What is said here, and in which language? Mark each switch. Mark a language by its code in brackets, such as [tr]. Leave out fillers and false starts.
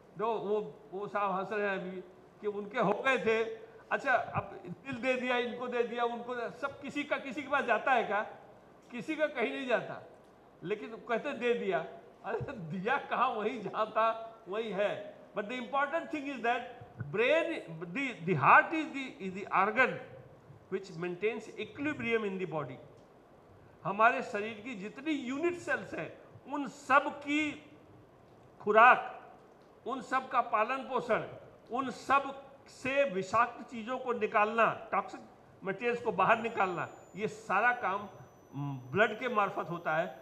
[hi] जो वो साहब हंस रहे हैं अभी कि उनके हो गए थे। अच्छा, अब दिल दे दिया, इनको दे दिया, उनको सब किसी के पास जाता है क्या? किसी का कहीं नहीं जाता, लेकिन कहते दे दिया। अरे दिया कहाँ, वही जहाँ था वही है। [en] But the important thing is that brain, the heart is the organ which maintains equilibrium in the body. [hi] हमारे शरीर की जितनी यूनिट सेल्स हैं उन सब की खुराक, उन सब का पालन पोषण, उन सब से विषाक्त चीजों को निकालना, टॉक्सिक मटेरियल्स को बाहर निकालना, ये सारा काम ब्लड के मार्फत होता है।